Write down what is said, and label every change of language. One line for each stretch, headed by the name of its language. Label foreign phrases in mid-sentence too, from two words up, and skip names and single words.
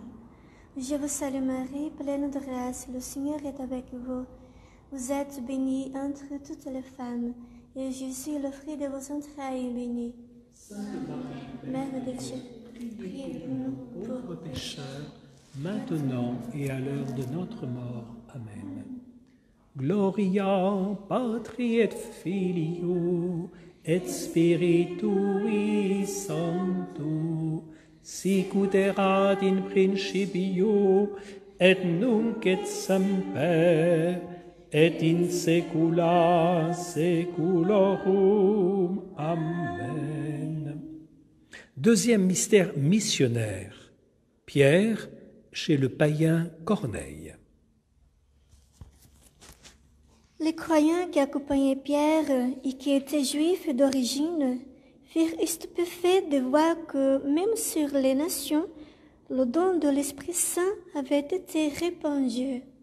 French: Je vous salue Marie, pleine de grâce, le Seigneur est avec vous. Vous êtes bénie entre toutes les femmes, et Jésus, le fruit de vos entrailles, est béni. Sainte Marie, Mère de Dieu, priez pour nous pauvres pécheurs, maintenant et à l'heure de notre mort. Amen.
Latin: Gloria Patri et Filio et Spiritui Sancto, sic ut erat in principio et nunc et semper et in saecula saeculorum. Amen.
French: Deuxième mystère missionnaire, Pierre chez le païen Corneille. Les croyants qui accompagnaient Pierre et qui étaient juifs d'origine furent stupéfaits de voir que même sur les nations, le don de l'Esprit Saint avait été répandu.